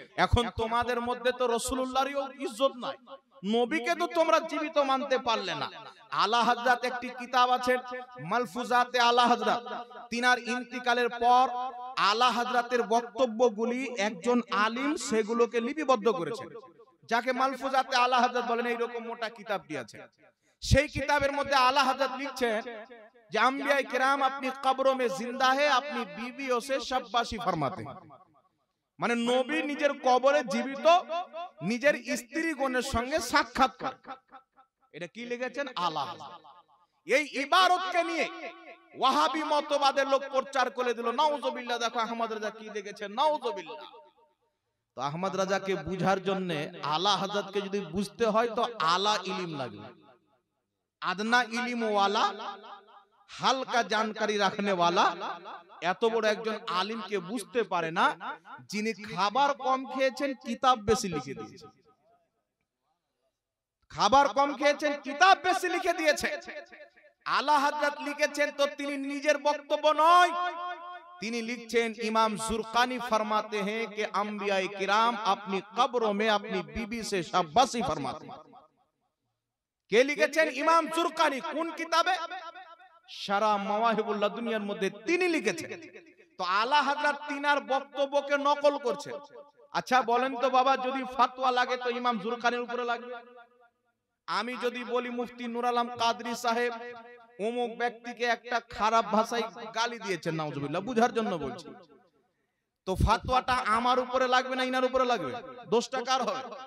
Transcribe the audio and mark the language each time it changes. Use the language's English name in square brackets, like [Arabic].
[Bangla] এখন তোমাদের মধ্যে তো রাসূলুল্লাহরও ইজ্জত নাই, নবীকে তো তোমরা জীবিত মানতে পারলে না। আলা হযরত একটি কিতাব আছে, মালফুজাতে আলা হযরত। তিনার ইন্তিকালের পর আলা হযরতের বক্তব্যগুলি একজন আলিম সেগুলোকে লিপিবদ্ধ করেছেন, যাকে মালফুজাতে আলা হযরত বলেন। এইরকম মোটা কিতাবটি আছে। সেই কিতাবের মধ্যে আলা হযরত লিখছেন যে [Hindi] अंबिया किराम अपनी कब्रों में जिंदा है, अपनी बीवियों से शब्बाशी फरमाते हैं। [Bangla] মানে নবী নিজের কবরে জীবিত নিজের স্ত্রীগণের সঙ্গে সাক্ষাৎ করে। এটা কি লিখেছেন? আলা হাজরাত। এই ইবারতকে নিয়ে ওয়াহাবি মতবাদের লোক প্রচার করে দিল, নাউজুবিল্লাহ। দেখো আহমদ রাজা কি লিখেছেন, নাউজুবিল্লাহ। তো আহমদ রাজাকে বুঝার জন্য আলা হযরতকে যদি বুঝতে হয় তো আলা ইলম লাগবে। [Hindi] আদনা ইলম ওয়ালা, হালকা জানকারি রাখনে ওয়ালা [Bangla] এত বড় একজন আলিমকে বুঝতে পারে না, যিনি খাবার কম খেয়েছেন কিতাব বেশি লিখে দিয়েছেন। খাবার কম খেয়েছেন কিতাব বেশি লিখে দিয়েছে। আলা হযরত লিখেছেন তো তিনি নিজের বক্তব্য নয়, তিনি লিখছেন [Hindi] इमाम जुर्कानी फरमाते हैं कि अंबिया किराम अपनी कब्रों में अपनी बीबी से शाबाशी फरमाते हैं। [Bangla] কে লিখেছেন? ইমাম জুরকানি। কোন কিতাবে? শারা মাওয়াহিবুল লাদুনিয়ার মধ্যে তিনি লিখেছেন। তো আলা হযরত তিনার বক্তব্যকে নকল করছেন। আচ্ছা বলেন তো বাবা, যদি ফতোয়া লাগে তো ইমাম জুরকানির উপরে লাগবে? আমি যদি বলি মুফতি নূর আলম কাদরি সাহেব অমুক ব্যক্তিকে একটা খারাপ ভাষায় গালি দিয়েছেন, নাউজুবিল্লাহ, বুঝার জন্য বলছি, তো ফতোয়াটা আমার উপরে লাগবে না ইনার উপরে লাগবে? দোষটা কার হবে?